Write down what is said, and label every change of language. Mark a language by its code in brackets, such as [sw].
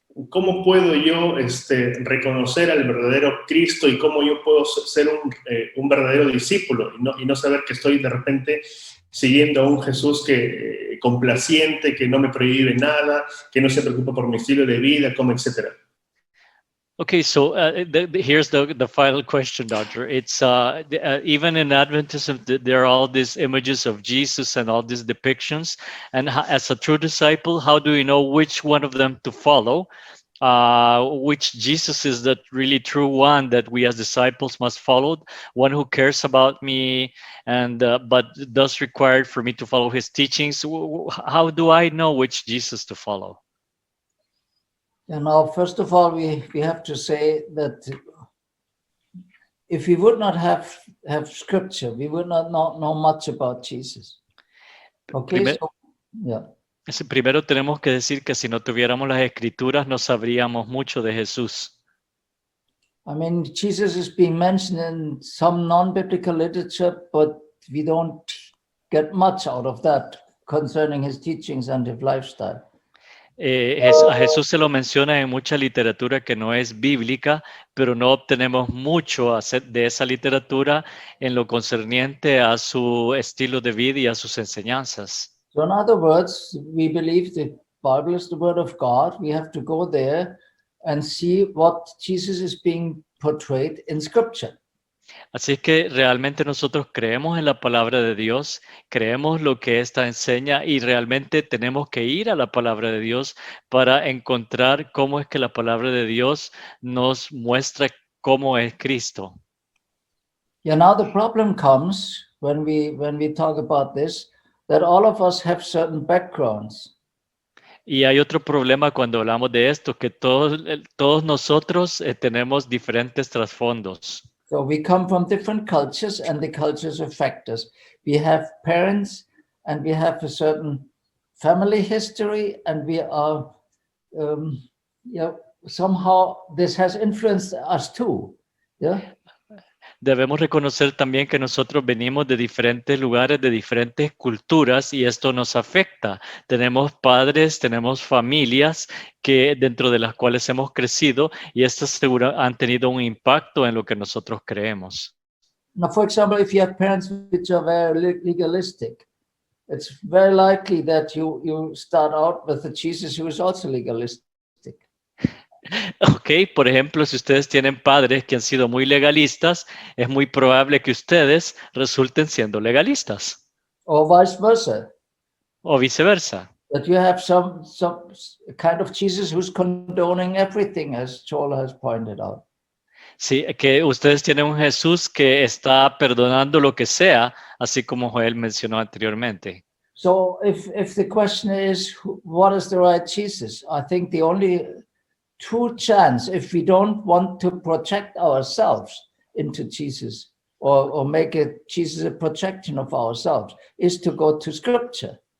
[es] ¿Cómo puedo yo reconocer al verdadero Cristo y cómo yo puedo ser un verdadero discípulo y no saber que estoy de repente siguiendo a un Jesús complaciente, que no me prohíbe nada, que no se preocupa por mi estilo de vida, etc.? [en] Okay, so here's the final question, Doctor. It's even in Adventism, there are all these images of Jesus and all these depictions. And as a true disciple, how do we know which one of them to follow? Which Jesus is the really true one that we as disciples must follow? One who cares about me and but does require for me to follow his teachings. How do I know which Jesus to follow? Yeah, now, first of all, we have to say that if we would not have scripture, we would not know much about Jesus. Okay, [es] Primer- [en] so yeah. [es] Primero tenemos que decir que si no tuviéramos las escrituras no sabríamos mucho de Jesús. [en] I mean, Jesus is being mentioned in some non-biblical literature, but we don't get much out of that concerning his teachings and his lifestyle. [es] A Jesús se lo menciona en mucha literatura que no es bíblica, pero no obtenemos mucho de esa literatura en lo concerniente a su estilo de vida y a sus enseñanzas. [en] So in other words, we believe the Bible is the word of God. We have to go there and see what Jesus is being portrayed in scripture. [es] Así es que realmente nosotros creemos en la palabra de Dios, creemos lo que ésta enseña y realmente tenemos que ir a la palabra de Dios para encontrar cómo es que la palabra de Dios nos muestra cómo es Cristo. [en] Yeah, now the problem comes when we talk about this, that all of us have certain backgrounds. [es] Y hay otro problema cuando hablamos de esto, que todos nosotros tenemos diferentes trasfondos. [en] So we come from different cultures and the cultures affect us. We have parents and we have a certain family history and we are, somehow this has influenced us too. Yeah. [es] Debemos reconocer también que nosotros venimos de diferentes lugares, de diferentes culturas y esto nos afecta. Tenemos padres, tenemos familias dentro de las cuales hemos crecido y estas seguro han tenido un impacto en lo que nosotros creemos. [en] Now, for example, if you have parents which are very legalistic, it's very likely that you start out with a Jesus who is also legalistic. [es] Ok, por ejemplo, si ustedes tienen padres que han sido muy legalistas, es muy probable que ustedes resulten siendo legalistas. [en] Or vice versa. [es] O viceversa. [en] That you have some kind of Jesus who's condoning everything, as Joel has pointed out. [es] Sí, que ustedes tienen un Jesús que está perdonando lo que sea, así como Joel mencionó anteriormente. [en] So if the question is, what is the right Jesus? I think the only true chance, if we don't want to project ourselves into Jesus or make Jesus a projection of ourselves, is to go to Scripture.